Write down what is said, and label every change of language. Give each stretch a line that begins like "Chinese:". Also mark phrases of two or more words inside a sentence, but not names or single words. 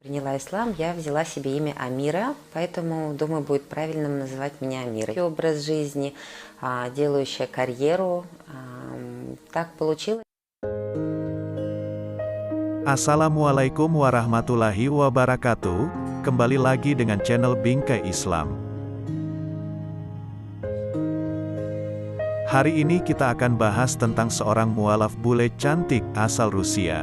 Russian: приняла ислам, я взяла себе имя Амира, поэтому, думаю, будет правильным называть меня Амирой. Образ жизни, делающая карьеру, так получилось.
Arabic: السلام عليكم ورحمة الله وبركاته.
Indonesian: Kembali lagi dengan channel Bingkai Islam. Hari ini kita akan bahas tentang seorang mualaf bule cantik asal Rusia.